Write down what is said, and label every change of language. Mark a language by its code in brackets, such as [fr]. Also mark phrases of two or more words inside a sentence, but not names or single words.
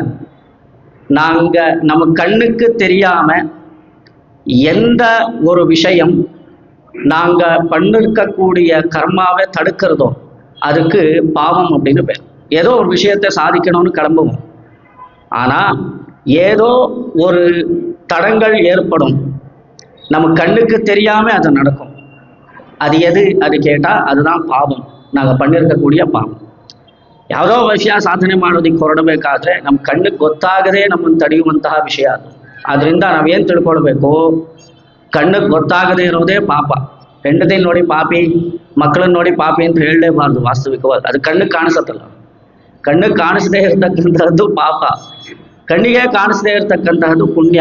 [ta] நாங்க நம்ம கண்ணுக்கு தெரியாம எந்த ஒரு விஷயம் நாங்க பண்ணிருக்கக்கூடிய கர்மாவை தடுக்கிறதோ அதுக்கு பாவம் அப்படின்னு பேர். ஏதோ ஒரு விஷயத்தை சாதிக்கணும்னு கிளம்புவோம், ஆனா ஏதோ ஒரு தடங்கள் ஏற்படும், நம்ம கண்ணுக்கு தெரியாம அது நடக்கும். அது எது அது கேட்டா அதுதான் பாவம், நாங்க பண்ணிருக்கக்கூடிய பாவம். [kn] ಯಾವುದೋ ವಿಷಯ ಸಾಧನೆ ಮಾಡೋದಕ್ಕೆ ಹೊರಡಬೇಕಾದ್ರೆ ನಮ್ಮ ಕಣ್ಣಿಗೆ ಗೊತ್ತಾಗದೆ ನಮ್ಮನ್ನು ತಡೆಯುವಂತಹ ವಿಷಯ ಅದು. ಆದ್ರಿಂದ ನಾವೇನು ತಿಳ್ಕೊಳ್ಬೇಕು, ಕಣ್ಣಿಗೆ ಗೊತ್ತಾಗದೆ ಇರೋದೇ ಪಾಪ. ಹೆಂಡತಿ ನೋಡಿ ಪಾಪಿ, ಮಕ್ಕಳನ್ನ ನೋಡಿ ಪಾಪಿ ಅಂತ ಹೇಳಲೇಬಾರ್ದು ವಾಸ್ತವಿಕವಾಗಿ. ಅದು ಕಣ್ಣಿಗೆ ಕಾಣಿಸತ್ತಲ್ಲ, ಕಣ್ಣಿಗೆ ಕಾಣಿಸದೇ ಇರತಕ್ಕಂತಹದ್ದು ಪಾಪ, ಕಣ್ಣಿಗೆ ಕಾಣಿಸದೇ ಇರತಕ್ಕಂತಹದ್ದು ಪುಣ್ಯ.